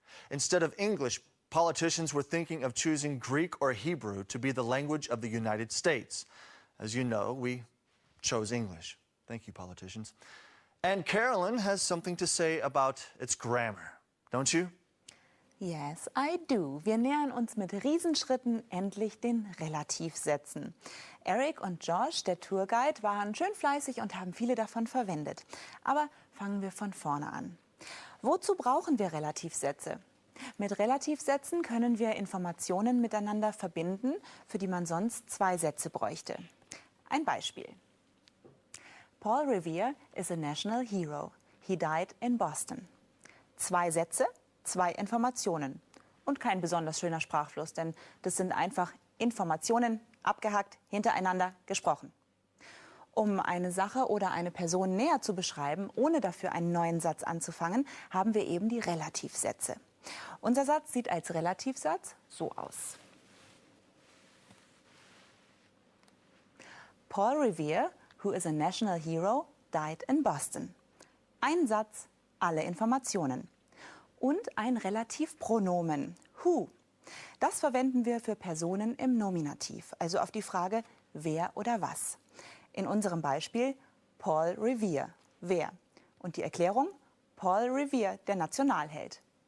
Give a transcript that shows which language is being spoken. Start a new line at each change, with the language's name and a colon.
English: Instead of English, politicians were thinking of choosing Greek or Hebrew to be the language of the United States. As you know, we chose English. Thank you, politicians. And Carolyn has something to say about its grammar, don't you? Yes, I do.
German: Wir nähern uns mit Riesenschritten endlich den Relativsätzen. Eric und Josh, der Tourguide, waren schön fleißig und haben viele davon verwendet. Aber fangen wir von vorne an. Wozu brauchen wir Relativsätze? Mit Relativsätzen können wir Informationen miteinander verbinden, für die man sonst zwei Sätze bräuchte. Ein Beispiel.
English: Paul Revere is a national hero. He died in Boston.
German: Zwei Sätze, zwei Informationen. Und kein besonders schöner Sprachfluss, denn das sind einfach Informationen, abgehackt, hintereinander gesprochen. Um eine Sache oder eine Person näher zu beschreiben, ohne dafür einen neuen Satz anzufangen, haben wir eben die Relativsätze. Unser Satz sieht als Relativsatz so aus.
English: Paul Revere, who is a national hero, died in Boston.
German: Ein Satz, alle Informationen. Und ein Relativpronomen, who. Das verwenden wir für Personen im Nominativ, also auf die Frage wer oder was. In unserem Beispiel Paul Revere, wer. Und die Erklärung, Paul Revere, der Nationalheld.